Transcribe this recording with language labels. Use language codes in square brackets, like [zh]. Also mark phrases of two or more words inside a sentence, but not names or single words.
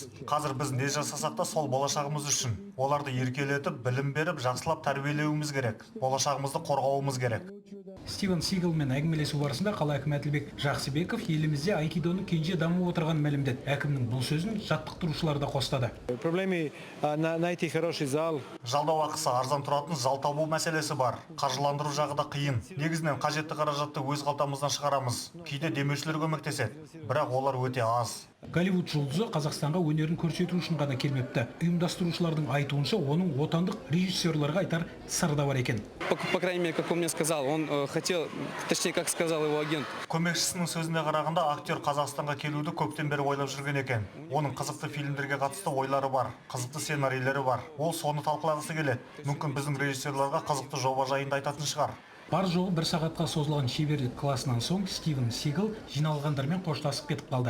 [kk] Қазір біз не жасасақ та сол болашағымыз үшін. Оларды еркелетіп, білім беріп, жақсылап тәрбиелеуіміз керек. Болашағымызды қорғауымыз керек. Стивен Сигалмен әңгімелесу барысында қала әкімі Әділбек Жақсыбеков елімізде айкидоның кенже дамып отырғанын мәлімдеді. Әкімнің бұл сөзін жаттықтырушылар да қостады. [ru] Найти хороший зал. [kk] Жалдау ақысы арзан тұратын зал табу мәселесі бар. Қаржыландыру жағы да қиын. Негізінен қажетті қаражатты өз қалтамыздан шығарамыз. Кейде демеушілер көмектеседі, бірақ олар өте аз. Голливуд жұлдызы Қазақстанға өнерін көрсету үшін ғана келмепті. Ұйымдастырушылардың айтуынша, оның отандық режиссерларға айтар сыры да бар екен. [ru] По крайней мере, как он мне сказал, он хотел, точнее, как сказал его агент. [kk] Көмекшісінің сөзіне қарағанда, актер Қазақстанға келуді көптен бері ойлап жүрген екен. Оның қызықты фильмдерге қатысты ойлары бар, қызықты сценарийлері бар. Ол соны талқылағысы келеді. Мүмкін біздің режиссерларға қызықты жоба жайында айтатын шығар. Бар жоғы 1 сағатқа созылған шеберлік классынан соң Стивен Сигал жиналғандармен қоштасып кетіп қалды.